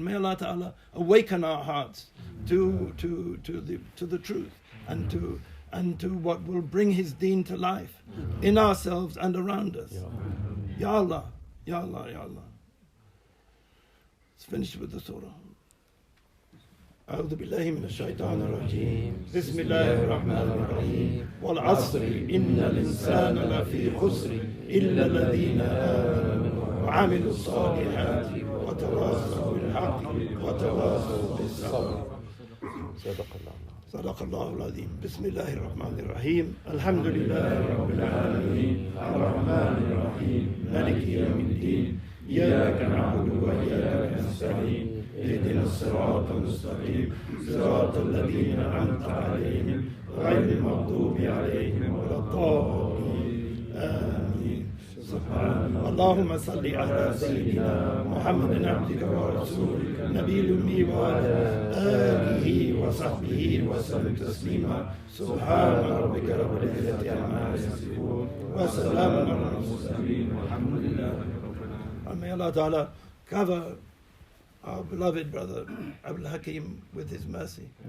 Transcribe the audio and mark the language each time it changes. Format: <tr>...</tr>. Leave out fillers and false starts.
<en>May Allah Ta'ala awaken our hearts to the truth and to what will bring His deen to life in ourselves and around us. Ya Allah. Ya Allah, Ya Allah. Let's finish with the surah.</en> <ar>أعوذ بالله من الشيطان الرجيم بسم الله الرحمن الرحيم والعصر إن الإنسان لفي خسر إلا الذين آمنوا وعملوا الصالحات وتواصوا بالحق وتواصوا بالصبر. صدق الله العظيم. بسم الله الرحمن الرحيم الحمد لله رب العالمين الرحمن الرحيم مالك يوم الدين إياك نعبد وإياك نستعين اهدنا الصراط المستقيم صراط الذين أنعمت عليهم غير المغضوب عليهم ولا الضالين آمين. سبحان اللهم صل على سيدنا محمد عبدك ورسولك النبي الأمي وعلى آله وصحبه وسلم تسليما سبحان ربك رب العزة عما يصفون وسلام على المرسلين والحمد لله رب العالمين.</ar> <en>And may Allah Ta'ala cover our beloved brother Abdalhaqq with his mercy.</en>